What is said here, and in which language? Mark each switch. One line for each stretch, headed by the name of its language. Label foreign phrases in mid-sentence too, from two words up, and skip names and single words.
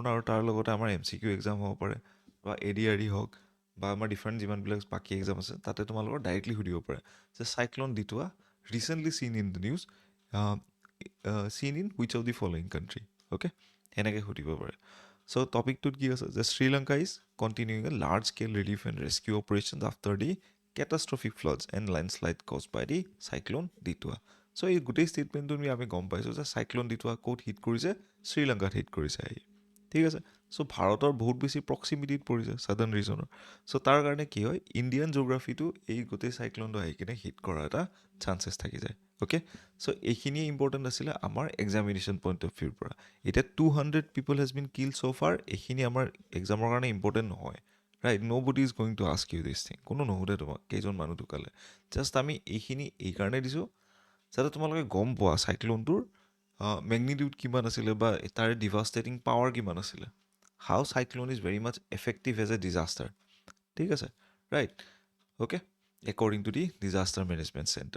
Assamese: আৰু তাৰ লগতে আমাৰ MCQ এক্সাম হ'ব পাৰে বা ADRE হওক বা আমাৰ ডিফাৰেণ্ট যিমানবিলাক বাকী এক্সাম আছে, তাতে তোমালোকৰ ডাইৰেক্টলি সুধিব পাৰে যে
English: cyclone Ditwah recently seen in the news, seen in which of the following country.
Assamese: অ'কে, সেনেকৈ সুধিব পাৰে। চ' টপিকটোত কি আছে যে
English: Sri Lanka is continuing a large scale relief and rescue operation after the catastrophic floods and landslide caused by the cyclone ডিটুৱা।
Assamese: চ' এই গোটেই ষ্টেটমেণ্টটো আমি গম পাইছোঁ যে চাইক্ল'ন ডিটুৱা ক'ত হিট কৰিছে, শ্ৰীলংকাত হিট কৰিছে আহি। ঠিক আছে, চ' ভাৰতৰ বহুত বেছি প্ৰক্সিমিটিত পৰিছে
English: southern region.
Assamese: চ' তাৰ কাৰণে কি হয়,
English: Indian geography
Assamese: এই গোটেই চাইক্ল'নটো আহি কিনে হিট কৰাৰ এটা চান্সেছ থাকি যায়। অ'কে, চ' এইখিনিয়ে ইম্পৰ্টেণ্ট আছিলে আমাৰ
English: examination point of view
Assamese: পৰা। এতিয়া 200
English: people has been kill so far,
Assamese: এইখিনি আমাৰ এক্সামৰ কাৰণে ইম্পৰ্টেণ্ট নহয়। ৰাইট,
English: No body is going to ask you this thing.
Assamese: কোনো নুসুধে তোমাক কেইজন মানুহ ঢুকালে। জাষ্ট আমি এইখিনি এইকাৰণে দিছোঁ যাতে তোমালোকে গম পোৱা চাইক্ল'নটোৰ মেগনিটিউড কিমান আছিলে বা তাৰে
English: devastating power
Assamese: কিমান আছিলে।
English: How cyclone is very much effective as a disaster.
Assamese: ঠিক আছে, ৰাইট।
English: Okay, according to the disaster management center.